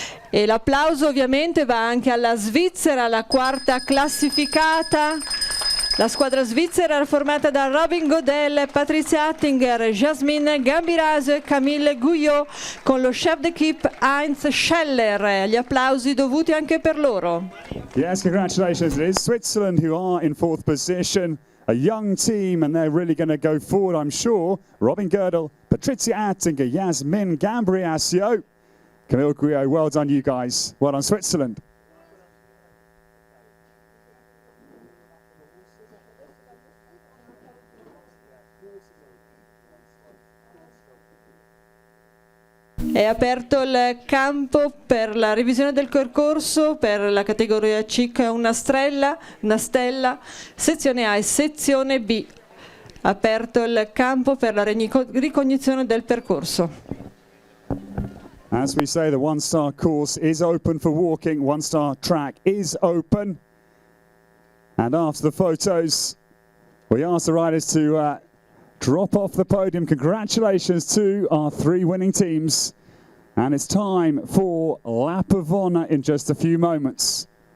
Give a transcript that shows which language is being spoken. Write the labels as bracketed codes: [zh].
[it] E l'applauso ovviamente va anche alla Svizzera, la 4ª classificata. La squadra svizzera era formata da Robin Godel, Patricia Attinger, Jasmine Gambiraso e Camille Gouillot, con lo chef d'équipe Heinz Scheller. Gli applausi dovuti anche per loro. [en] Yes, congratulations. It is Switzerland who are in 4th position. A young team, and they're really going to go forward, I'm sure. Robin Girdle, Patricia Attinger, Yasmin Gambriasio, Camille Gouillot. Well done, you guys. Well done, Switzerland. [it] È aperto il campo per la revisione del percorso per la categoria C, una stella, sezione A e sezione B. Aperto il campo per la ricognizione del percorso. [en] As we say, the one-star course is open for walking. One-star track is open. And after the photos, we ask the riders to drop off the podium. Congratulations to our 3 winning teams. And it's time for Lap of Honor in just a few moments.